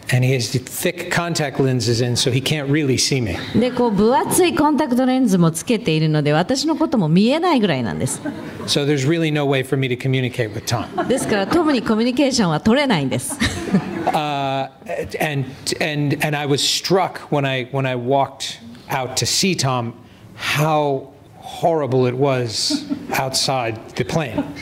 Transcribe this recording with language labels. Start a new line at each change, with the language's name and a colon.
English: And he has thick contact lenses in, so he can't really see me.
Japanese: でこう分厚いコンタクトレンズもつけているので私のことも見えないぐらいなんです。
English: So there's really no way for me to communicate with Tom.
Japanese: ですからトムにコミュニケーションは取れないんです。
English: And I was struck when I walked out to see Tom how horrible it was outside the plane.